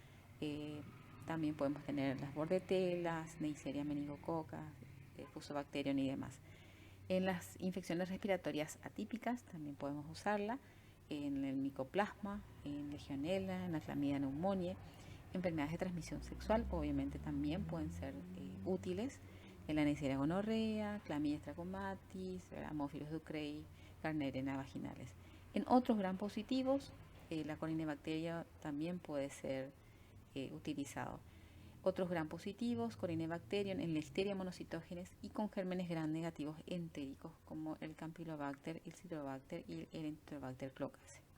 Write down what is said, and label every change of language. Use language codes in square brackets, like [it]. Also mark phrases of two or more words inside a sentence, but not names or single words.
[es] También podemos tener las bordetelas, Neisseria meningococca, Fusobacterium y demás. En las infecciones respiratorias atípicas también podemos usarla, en el micoplasma, en legionela, en la clamidia pneumoniae. Enfermedades de transmisión sexual obviamente también pueden ser útiles, en la Neisseria gonorrea, Chlamydia trachomatis, Haemophilus ducreyi, Gardnerella vaginalis. En otros gram positivos, la Corynebacteria también puede ser utilizado. Otros gram positivos, Corynebacterium, en Listeria monocitógenes y con gérmenes gram negativos entéricos como el Campylobacter, el Citrobacter y el Enterobacter cloacae.